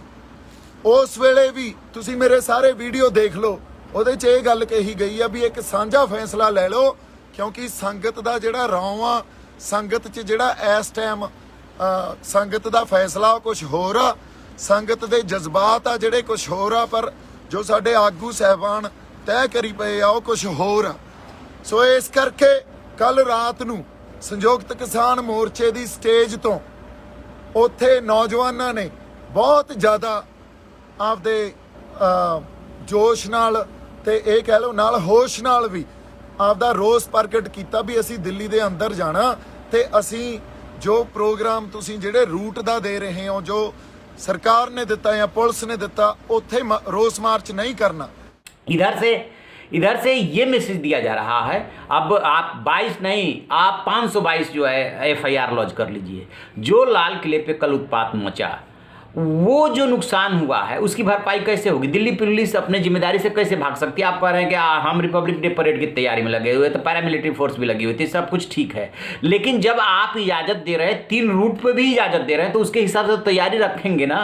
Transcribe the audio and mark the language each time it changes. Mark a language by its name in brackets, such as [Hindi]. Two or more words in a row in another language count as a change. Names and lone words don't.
[Punjabi] ਉਸ ਵੇਲੇ ਵੀ ਤੁਸੀਂ ਮੇਰੇ ਸਾਰੇ ਵੀਡੀਓ ਦੇਖ ਲਓ, ਉਹਦੇ 'ਚ ਇਹ ਗੱਲ ਕਹੀ ਗਈ ਆ ਵੀ ਇੱਕ ਸਾਂਝਾ ਫੈਸਲਾ ਲੈ ਲਓ, ਕਿਉਂਕਿ ਸੰਗਤ ਦਾ ਜਿਹੜਾ ਰੌਂ ਆ, ਸੰਗਤ 'ਚ ਜਿਹੜਾ ਇਸ ਟਾਈਮ ਸੰਗਤ ਦਾ ਫੈਸਲਾ ਉਹ ਕੁਛ ਹੋਰ ਆ, ਸੰਗਤ ਦੇ ਜਜ਼ਬਾਤ ਆ ਜਿਹੜੇ ਕੁਛ ਹੋਰ ਆ, ਪਰ ਜੋ ਸਾਡੇ ਆਗੂ ਸਾਹਿਬਾਨ ਤੈਅ ਕਰੀ ਪਏ ਆ ਉਹ ਕੁਛ ਹੋਰ ਆ। ਸੋ ਇਸ ਕਰਕੇ ਕੱਲ ਰਾਤ ਨੂੰ ਸੰਯੁਕਤ ਕਿਸਾਨ ਮੋਰਚੇ ਦੀ ਸਟੇਜ ਤੋਂ ਉੱਥੇ ਨੌਜਵਾਨਾਂ ਨੇ ਬਹੁਤ ਜ਼ਿਆਦਾ ਆਪਦੇ ਜੋਸ਼ ਨਾਲ ਤੇ ਕਹਿ ਲਓ ਨਾਲ ਹੋਸ਼ ਨਾਲ ਭੀ ਆਪਦਾ ਰੋਸ ਪ੍ਰਗਟ ਕੀਤਾ ਵੀ ਅਸੀਂ ਦਿੱਲੀ ਦੇ ਅੰਦਰ ਜਾਣਾ ਤੇ ਅਸੀਂ ਜੋ ਪ੍ਰੋਗਰਾਮ ਤੁਸੀਂ ਜਿਹੜੇ ਰੂਟ ਦਾ ਦੇ ਰਹੇ ਹੋ, ਜੋ ਸਰਕਾਰ ਨੇ ਦਿੱਤਾ ਜਾਂ ਪੁਲਿਸ ਨੇ ਦਿੱਤਾ, ਉੱਥੇ ਰੋਸ ਮਾਰਚ ਨਹੀਂ ਕਰਨਾ। [Hindi] इधर से ये मैसेज दिया जा रहा है, अब आप 22 नहीं, आप 522 जो है FIR लॉन्च कर लीजिए। जो लाल किले पे कल उत्पात मचा, वो जो नुकसान हुआ है उसकी भरपाई कैसे होगी? दिल्ली पुलिस अपने जिम्मेदारी से कैसे भाग सकती है? आप कह रहे हैं कि हम रिपब्लिक डे परेड की तैयारी में लगे हुए, तो पैरामिलिट्री फोर्स भी लगी हुई थी, सब कुछ ठीक है, लेकिन जब आप इजाज़त दे रहे हैं, 3 रूट पे भी इजाज़त दे रहे हैं, तो उसके हिसाब से तो तैयारी रखेंगे ना।